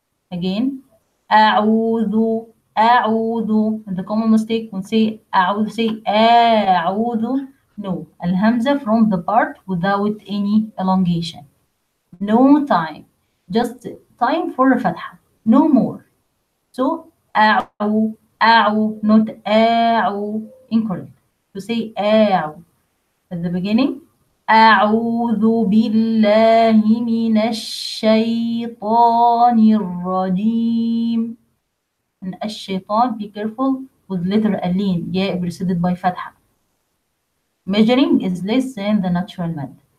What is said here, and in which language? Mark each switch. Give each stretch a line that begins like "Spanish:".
English: Again,
Arabic: أعوذ, أعوذ.
English: And the common mistake when say
Arabic: أعوذ,
English: say أعوذ. No, al-hamza from the part without any elongation. No time, just time for a fatha, no more.
Arabic: So أعو, أعو,
English: not
Arabic: أعو.
English: Incorrect. To say أعو at the beginning.
Arabic: أعوذ بالله من الشيطان الرجيم.
English: And الشيطان, be careful with letter اللين, yeah, preceded by fatha. Measuring is less than the natural mad.